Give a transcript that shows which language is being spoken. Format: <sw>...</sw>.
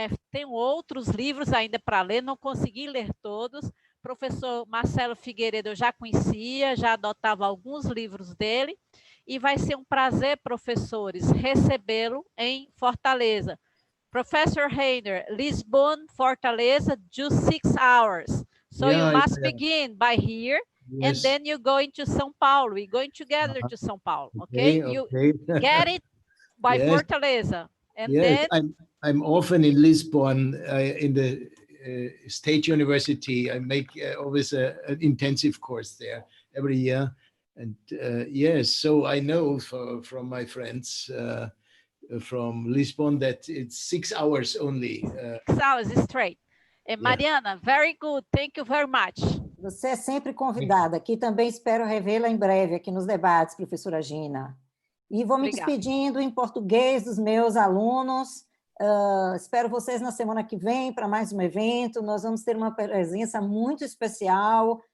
<pt>Tenho outros livros ainda para ler, não consegui ler todos. Professor Marcelo Figueiredo eu já conhecia, já adotava alguns livros dele. E vai ser um prazer, professores, recebê-lo em Fortaleza.</pt> <en>Professor Reinhardt, Lisbon, Fortaleza, just 6 hours. So you must begin by here, and then you go into São Paulo. We're going together to São Paulo, okay? You get it by Fortaleza. And then I'm often in Lisbon, in the State University. I make always an intensive course there every year. And yes, so I know from my friends from Lisbon that it's 6 hours only. 6 hours straight. And Mariana, very good. Thank you very much.</en> <pt>Você é sempre convidada. Aqui também espero revê-la em breve, aqui nos debates, professora Gina. E vou me despedindo em português dos meus alunos. Espero vocês na semana que vem para mais um evento. Nós vamos ter uma presença muito especial.</pt>